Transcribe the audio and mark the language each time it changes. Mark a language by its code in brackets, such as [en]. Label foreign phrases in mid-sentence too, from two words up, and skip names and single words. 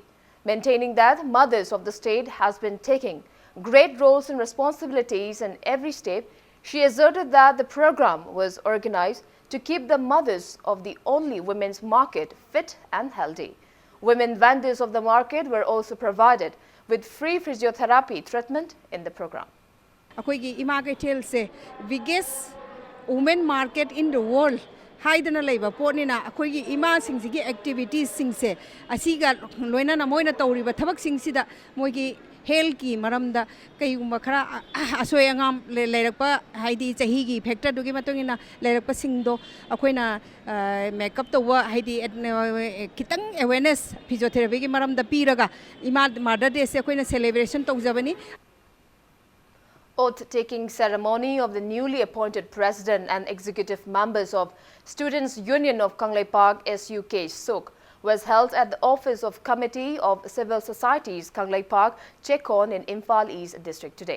[en] Maintaining that mothers of the state has been taking great roles and responsibilities in every step, she asserted that the program was organized to keep the mothers of the only women's market fit and healthy. Women vendors of the market were also provided with free physiotherapy treatment in the program. Akoigi Ima Kaitel se biggest women market in the world. [mni] Haidana leba potnina akoigi ima singsigi activities singse asiga loina na moina tawriba thabak singsida moigi health ki maramda kaigumba khara asoy angam leirakpa haidi chahi gi factor dugi matungina leirakpa singdo akoina makeup tawwa haidi kitang awareness physiotherapy gi maramda piraga ima [en] mother day [mni] se akoina celebration tawjabani. [en] Oath-taking ceremony of the newly appointed president and executive members of Students' Union of Kanglei Park SUK SUK was held at the office of Committee of Civil Societies Kanglei Park Chekon in Imphal East District today.